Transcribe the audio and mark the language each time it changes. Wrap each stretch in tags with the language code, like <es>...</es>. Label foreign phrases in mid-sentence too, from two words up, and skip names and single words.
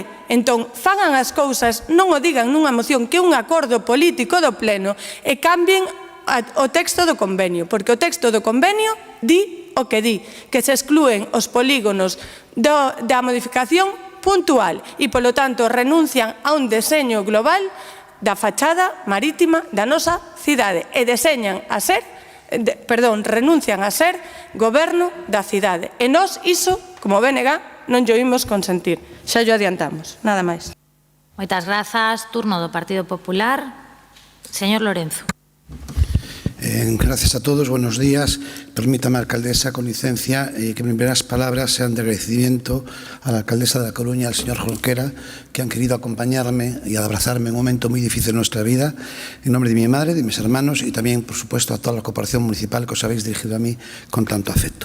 <gl>Entón, fagan as cousas, non o digan nunha moción que é un acordo político do Pleno e cambien o texto do convenio, porque o texto do convenio di o que di, que se exclúen os polígonos da modificación puntual e, polo tanto, renuncian a un deseño global da fachada marítima da nosa cidade e renuncian a ser goberno da cidade. E nós iso, como BNG, non llo imos consentir. Xa llo adiantamos. Nada máis. Moitas grazas. Turno do Partido Popular. Señor Lorenzo.</gl> <es>Gracias a todos, buenos días. Permítame, alcaldesa, con licencia, que mis primeras palabras sean de agradecimiento a la alcaldesa de La Coruña, al señor Jorquera, que han querido acompañarme y abrazarme en un momento muy difícil de nuestra vida, en nombre de mi madre, de mis hermanos y también, por supuesto, a toda la corporación municipal que os habéis dirigido a mí con tanto afecto.</es>